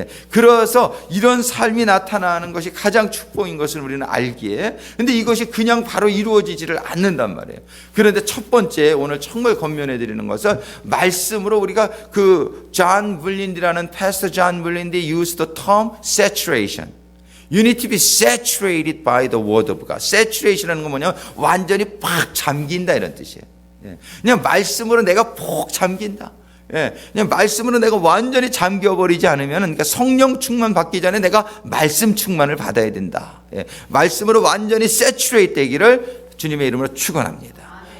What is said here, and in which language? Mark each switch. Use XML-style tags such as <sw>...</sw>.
<ko>그래서 이런 삶이 나타나는 것이 가장 축복인 것을 우리는 알기에, 근데 이것이 그냥 바로 이루어지지를 않는단 말이에요. 그런데 첫 번째 오늘 정말 권면해 드리는 것은 말씀으로, 우리가 존 블린디라는 패스터 존 블린디</ko> <en>used the term saturation. You need to be saturated by the word of God.</en> <ko>saturation이라는 건 뭐냐면 완전히 팍 잠긴다 이런 뜻이에요. 그냥 말씀으로 내가 푹 잠긴다. 그냥 말씀으로 내가 완전히 잠겨버리지 않으면, 그러니까 성령 충만 받기 전에 내가 말씀 충만을 받아야 된다. 말씀으로 완전히 saturate 되기를 주님의 이름으로 축원합니다.</ko>